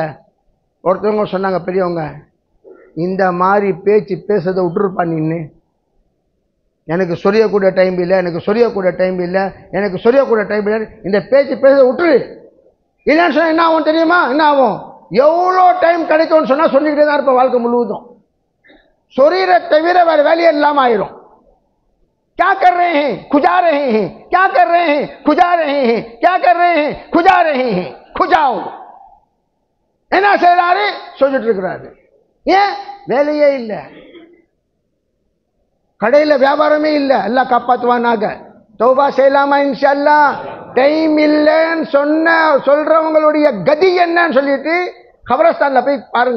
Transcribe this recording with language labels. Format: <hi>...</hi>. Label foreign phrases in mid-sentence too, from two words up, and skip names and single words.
<ta>ஒருத்தவங்க சொன்னாங்க பெரியவங்க, இந்த மாதிரி பேச்சு பேசுறதை விட்டுருப்பா நின்று, எனக்கு சொரியக்கூடிய டைம் இல்லை, எனக்கு சொரியக்கூடிய டைம் இல்லை, எனக்கு சொரியக்கூடிய டைம் இல்லை, இந்த பேச்சு பேசுறதை விட்டுரு. இல்லைன்னு சொன்னால் என்ன ஆகும் தெரியுமா? என்ன ஆகும்? எவ்வளோ டைம் கிடைக்கும்னு சொன்னால் சொல்லிக்கிட்டே தான் இருப்பேன் வாழ்க்கை முழுவதும். சொரீரை தவிர வேறு வேலையே இல்லாமல் ஆயிரும்.</ta> <hi>क्या कर रहे हैं? खुजा रहे हैं. क्या कर रहे हैं? खुजा रहे हैं. क्या कर रहे हैं? खुजा रहे हैं. खुजाओ.</hi> <ta>என்ன செய்யறாரு? சொல்லிட்டு இருக்கிறாரு. ஏன்? வேலையே இல்லை, கடையில் வியாபாரமே இல்லை. எல்லாம் காப்பாற்றுவானாக. தௌபா செய்யலாமா</ta> <ar>إن شاء الله?</ar> <ta>டைம் இல்லைன்னு சொல்றவங்களுடைய கதி என்னன்னு சொல்லிட்டு கபரஸ்தான்ல போய் பாருங்க.</ta>